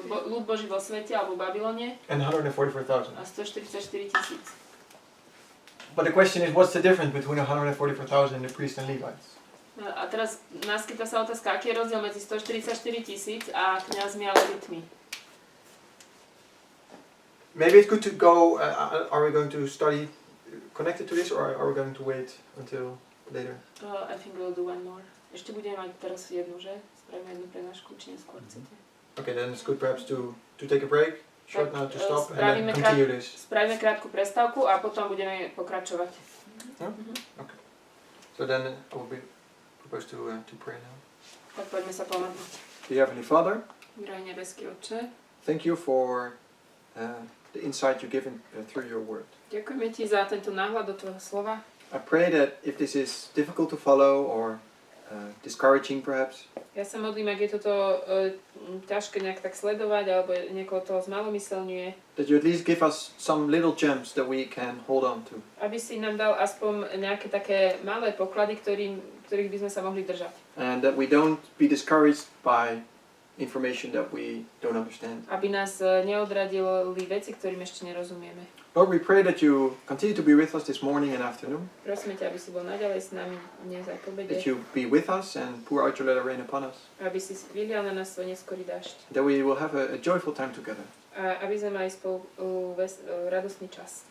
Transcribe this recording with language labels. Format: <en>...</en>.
<sk>ľud Boží vo svete alebo v Babylone</sk> <en>and 144,000.</en> <sk>a 144 000.</sk> <en>But the question is, what's the difference between 144,000 and the priests and Levites?</en> <sk>A teraz naskytá sa otázka, aký je rozdiel medzi 144 000 a kňazmi a levitmi.</sk> <en>Maybe it's good to go, are we going to study connected to this or are we going to wait until later? I think we'll do one more.</en> <sk>Ešte budeme mať teraz jednu, že? Spravíme jednu prednášku, či neskôr chcete.</sk> <en>Okay, then it's good perhaps to take a break, short now to stop, and</en> <sk>spravíme</sk> <en>then continue this.</en> <sk>Spravíme krátku prestávku a potom budeme pokračovať.</sk> <en>Okay. So then I will be proposed to pray now.</en> <sk>Tak poďme sa pomodliť.</sk> <en>Dear Heavenly Father,</en> <sk>Drahý nebeský Otče,</sk> <en>thank you for the insight you've given through your word.</en> <sk>ďakujeme Ti za tento náhľad do Tvojho slova.</sk> <en>I pray that if this is difficult to follow or discouraging perhaps,</en> <sk>Ja sa modlím, ak je toto ťažké nejak tak sledovať alebo niekoho toho zmalomyselňuje,</sk> <en>that you at least give us some little gems that we can hold on to.</en> <sk>aby si nám dal aspoň nejaké také malé poklady, ktorých by sme sa mohli držať.</sk> <en>And that we don't be discouraged by information that we don't understand.</en> <sk>Aby nás neodradili veci, ktorým ešte nerozumieme.</sk> <en>Lord, we pray that you continue to be with us this morning and afternoon,</en> <sk>Prosíme ťa, aby si bol naďalej s nami dnes aj po obede,</sk> <en>that you be with us and pour out your latter rain upon us,</en> <sk>aby si vylial na nás svoj neskorý dážď</sk> <en>that we will have a joyful time together.</en> <sk>a aby sme mali spolu radostný čas.</sk>